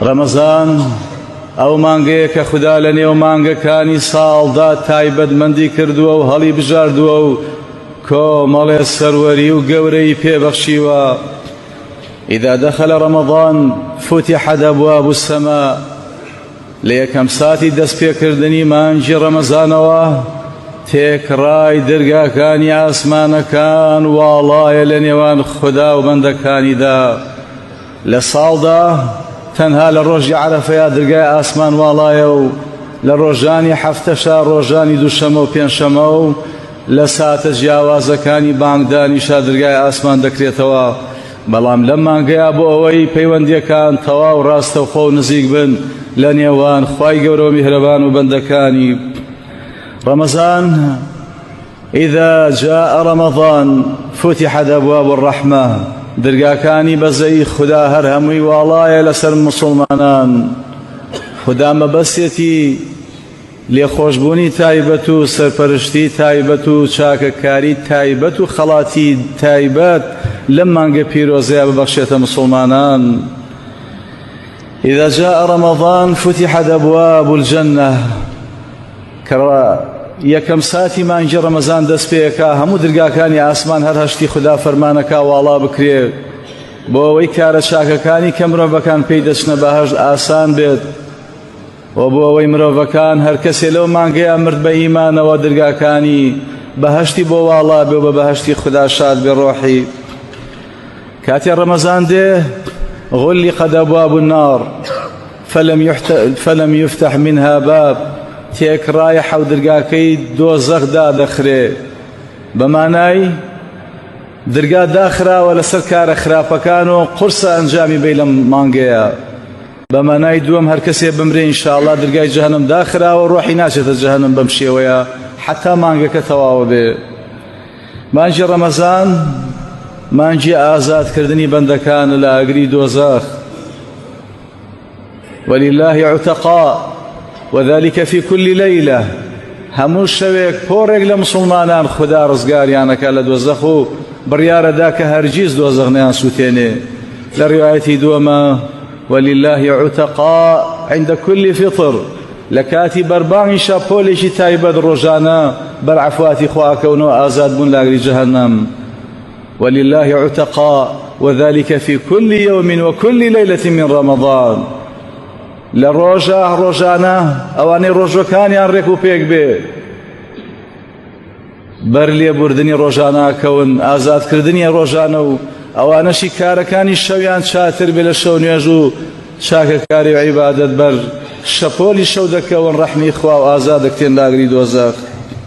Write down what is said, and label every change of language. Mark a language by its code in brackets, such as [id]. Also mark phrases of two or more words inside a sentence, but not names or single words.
[ckb] ڕەمەزان ئەو مانگەیە کە خوددا لە نێو مانگەکانی ساڵدا تایبەتمەندی کردووە و هەڵی بژاردووە و کۆمەڵێ سەروەری و گەورەی پێبەخشیوە. [ar] إذا دخل رمضان فتحت أبواب السماء [ckb] لە یەکەم ساتی دەستپێکردنی مانگی ڕەمەزانەوە تێکڕای دەرگاکانی ئاسمانەکان واڵایە لە نێوان خوددا و بەندەکانیدا. لە ساڵدا تەنها لە ڕۆژی عەرەفەیە دەرگای ئاسمان واڵایە و لە ڕۆژانی هەفتەشە ڕۆژانی دووشەمە و پێنجشەمە و لە ساتە جیاوازەکانی بانگدانیشە دەرگای ئاسمان دەکرێتەوە. بەڵام لەم مانگەیە بۆ ئەوەی پەیوەندیەکان تەواو ڕاستەوخۆ و نزیک بن لە نێوان خوای گەورە و میهرەبان و بەندەکانی. [ar] رمضان إذا جاء رمضان فتحت أبواب الرحمة [ckb] دەرگاکانی بەزەی خوددا هەر هەمووی واڵایە لەسەر مسڵمانان. خوددا مەبەستێتی لێخۆشبوونی تایبەت و سەرپەرشتی تایبەت و چاکەکاری تایبەت و خەڵاتی تایبەت لەم مانگە پیرۆزەیە ببەخشێتە مسڵمانان. [ar] إذا جاء رمضان فتحت أبواب الجنة [ckb] یەکەم ساتی مانگی ڕەمەزان دەست پێیەکە هەموو دەرگاکانی ئاسمان هەر هەشتی خوددا فەرمانەکە واڵا بکرێ بۆ ئەوەی کارە چاکەکانی کە مرۆڤەکان پێی دەچنە بەهەشت ئاسان بێت و بۆ ئەوەی مرۆڤەکان هەر کەسێ لەو مانگەیە مرد بە ئیمانەوە دەرگاکانی بەهەشتی بۆ واڵا بێ و بە بەهەشتی خوددا شاد بێ ڕۆحی. کاتێ ڕەمەزان دێ [ar] غلقت أبواب النار فلم يفتح منها باب [ckb] تێکڕایە حەودرگاکەی دۆزەخدا دەخرێ بەمانای دەرگا داخراوە لەسەر کارە خراپەکان و قورسە ئەنجامی بێ لەم مانگەیە. بەمانای دووەم هەر کەسێ بمرێ ئینشاءڵڵا دەرگای جەهەنەم داخراوە ڕۆحی ناچێتە جەهەنەم بەم شێوەیە حتا مانگەکە تەواوە بێ. مانگی ڕەمەزان مانگی ئازادکردنی بەندەکانە لە ئاگری دۆزەخ. [ar] ولله عتقاء وذلك في كل ليلة [ckb] هەموو شەوێک پۆڕێک لە مسڵمانان خوددا ڕزگاریانەکە لە دۆزەخ و بڕیارەدا کە هەرگیز دۆزەخ نەیان سووتێنێ. لە ڕیوایەتی دووەمە [ar] ولله عتقاء عند كل فطر [ckb] لە کاتی بەربانگیشە پۆلێکی تایبەت ڕۆژانە بەرعەفواتی خواکەونەوە ئازاد بوون لاگری جەهەنەم. [ar] ولله عتقاء وذلك في كل يوم وكل ليلة من رمضان [ckb] لە ڕۆژانە ئەوانەی ڕۆژەکانیان ڕێک و پێک بێ بەر لێبوردنی ڕۆژانەکەون ئازادکردنی ڕۆژانە و ئەوانەشی کارەکانی شەویان چاتر بێ لە شەو نوێژ و چاکەکاری و عیبادەت بەر شەپۆلی شەو دەکەون ڕەحمی خوا و ئازاد دەکتێن لاگری دۆزەخ.